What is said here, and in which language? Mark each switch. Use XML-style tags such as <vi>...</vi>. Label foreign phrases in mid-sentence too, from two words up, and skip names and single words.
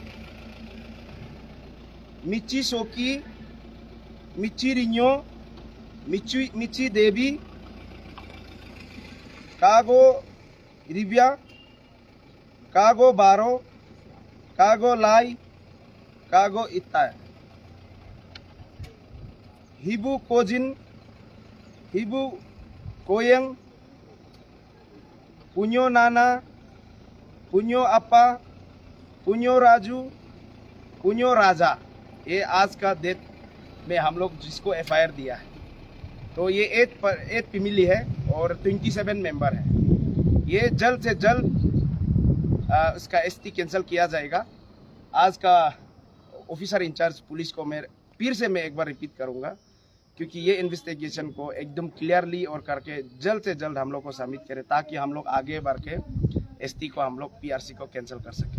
<hi>मिची सोकी, मिची रिन्यो, मिची देवी, कागो रिबिया, कागो बारो, कागो लाई, कागो इत्ताय, हिबू कोजिन, हिबू कोयंग, पुन्यो नाना, पुन्यो अपा, पुन्यो राजू, पुन्यो राजा। ये आज का डेट में हम लोग जिसको एफआईआर दिया है, तो ये 8 फैमिली है और 27 मेंबर है। ये जल्द से जल्द इसका एसटी कैंसिल किया जाएगा। आज का</hi> <en>officer in-charge</en> <hi>पुलिस को मैं फिर से एक बार रिपीट करूंगा, क्योंकि ये इन्वेस्टिगेशन को एकदम क्लियरली और करके जल्द से जल्द हम लोग को सबमिट करें, ताकि हम लोग आगे बढ़ के एसटी को हम लोग पीआरसी को कैंसिल कर सकें।</hi>